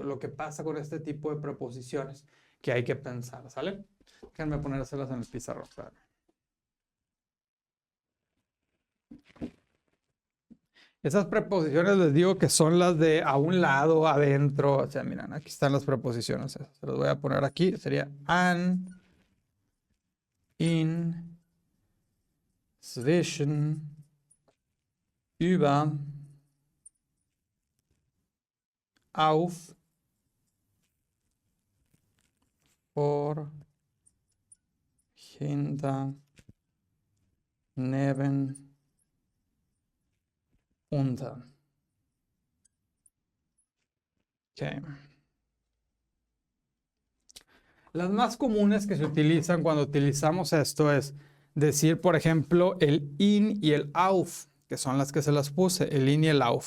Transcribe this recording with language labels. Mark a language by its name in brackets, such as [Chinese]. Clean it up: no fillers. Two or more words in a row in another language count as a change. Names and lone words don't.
[Spanish] Lo que pasa con este tipo de preposiciones que hay que pensar, ¿sale? Déjenme ponérselas en el pizarrón. Claro. Esas preposiciones les digo que son las de a un lado, adentro. O sea, miren, aquí están las preposiciones. Se las voy a poner aquí. [German] Sería an, in, zwischen, über, auf, vor, hinter, neben, unter. [Spanish] Okay. Las más comunes que se utilizan cuando utilizamos esto es decir, por ejemplo, el in y el auf, que son las que se las puse, el in y el auf.